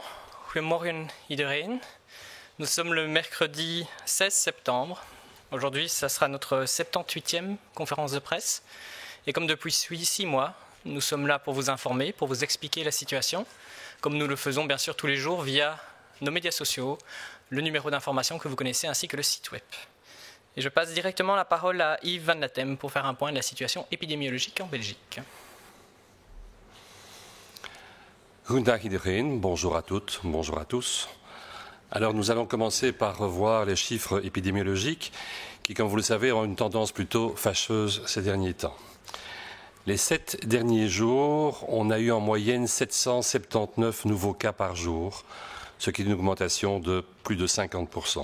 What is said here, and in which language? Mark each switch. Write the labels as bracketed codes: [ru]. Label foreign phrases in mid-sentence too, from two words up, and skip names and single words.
[nl] Goedemorgen iedereen. [fr] Nous sommes le mercredi 16 septembre. Aujourd'hui, ça sera notre 78e conférence de presse. Et comme depuis 6 mois, nous sommes là pour vous informer, pour vous expliquer la situation, comme nous le faisons bien sûr tous les jours via nos médias sociaux, le numéro d'information que vous connaissez ainsi que le site web. Et je passe directement la parole à Yves Van Latem pour faire un point de la situation épidémiologique en Belgique. [nl] Goedendag iedereen, [fr] bonjour à toutes, bonjour à tous. Alors nous allons commencer par revoir les chiffres épidémiologiques qui, comme vous le savez, ont une tendance plutôt fâcheuse ces derniers temps. Les 7 derniers jours, on a eu en moyenne 779 nouveaux cas par jour, ce qui est une augmentation de plus de 50%.